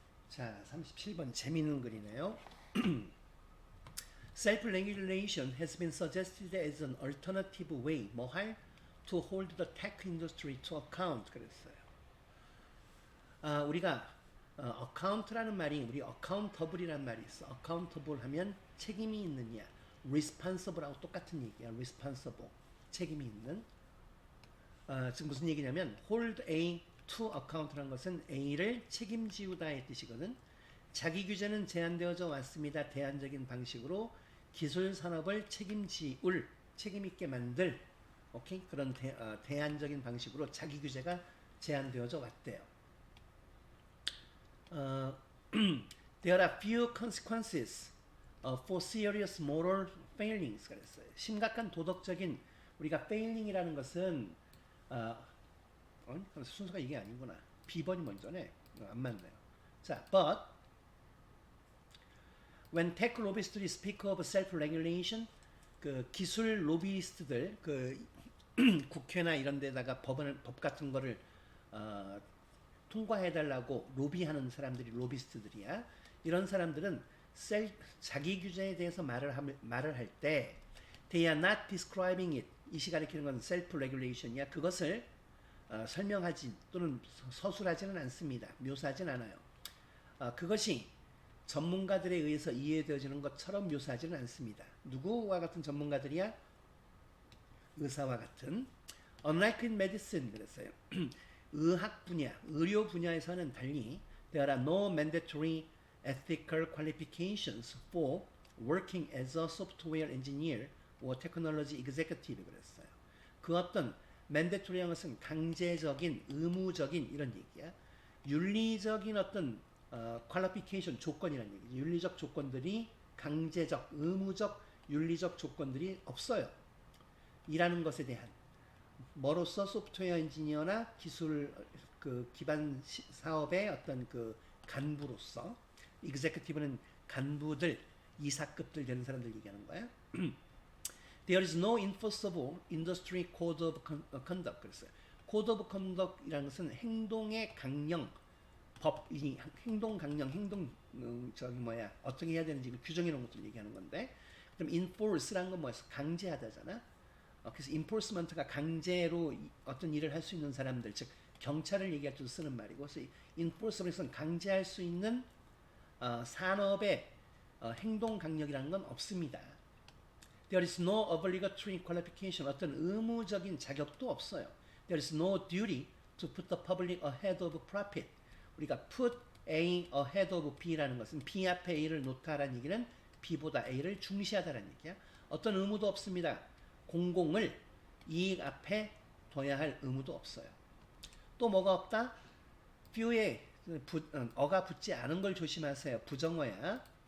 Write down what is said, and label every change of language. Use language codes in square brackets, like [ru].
[ko] 자, 37번 재미있는 글이네요. [en] Self-regulation has been suggested as an alternative way to hold the tech industry to account. [ko] 그랬어요. 우리가 account라는 말이 우리 accountable이라는 말이 있어. accountable 하면 책임이 있느냐. responsible하고 똑같은 얘기야. responsible. 책임이 있는. 지금 무슨 얘기냐면 hold A to account라는 것은 A를 책임지우다의 뜻이거든. 자기 규제는 제한되어져 왔습니다. 대안적인 방식으로 기술 산업을 책임있게 만들, 오케이? 그런 대안적인 방식으로 자기 규제가 제한되어져 왔대요. [en] There are few consequences for serious moral failings. [ko] 그랬어요. 심각한 도덕적인 우리가 failing이라는 것은 순서가 이게 아니구나. B번이 먼저네. 안 맞네요. 자, [en] but when tech lobbyists speak of self-regulation, [ko] 그 기술 로비스트들, 그 국회나 이런 데다가 법 같은 거를 통과해달라고 로비하는 사람들이 로비스트들이야. 이런 사람들은 자기 규제에 대해서 말을 할 때 [en] they are not describing it. [ko] 이시 가리키는 건 self-regulation이야. 그것을 설명하지 또는 서술하지는 않습니다. 묘사하진 않아요. 그것이 전문가들에 의해서 이해되어지는 것처럼 묘사하지는 않습니다. 누구와 같은 전문가들이야? 의사와 같은. [en] Unlike in medicine [ko] 그랬어요. 의학 분야, 의료 분야에서는 달리 [en] there are no mandatory ethical qualifications for working as a software engineer or technology executive [ko] 그랬어요. 그 어떤 mandatory한 것은 강제적인, 의무적인 이런 얘기야. 윤리적인 어떤 qualification 조건이라는 얘기지. 윤리적 조건들이 강제적, 의무적, 윤리적 조건들이 없어요. 일하는 것에 대한. 뭐로서 소프트웨어 엔지니어나 기술 그 기반 사업의 어떤 그 간부로서 executive는 간부들, 이사급들 되는 사람들 얘기하는 거야. [en] There is no enforceable industry code of conduct. [ko] 그랬어요. Code of conduct이라는 것은 행동의 강령, 행동 강령, 어떻게 해야 되는지 규정해 놓은 것들 얘기하는 건데, 그럼 enforce라는 건 뭐였어? 강제하다잖아. 그래서 enforcement가 강제로 어떤 일을 할 수 있는 사람들, 즉 경찰을 얘기할 때 쓰는 말이고, 그래서 enforcement은 강제할 수 있는 산업의 행동 강력이라는 건 없습니다. [en] There is no obligatory qualification. [ko] 어떤 의무적인 자격도 없어요. [en] There is no duty to put the public ahead of profit. [ko] 우리가 put A ahead of B라는 것은 B 앞에 A를 놓다라는 얘기는 B보다 A를 중시하다라는 얘기야. 어떤 의무도 없습니다. 공공을 이익 앞에 둬야 할 의무도 없어요. 또 뭐가 없다? few에 어가 붙지 않은 걸 조심하세요. 부정어야.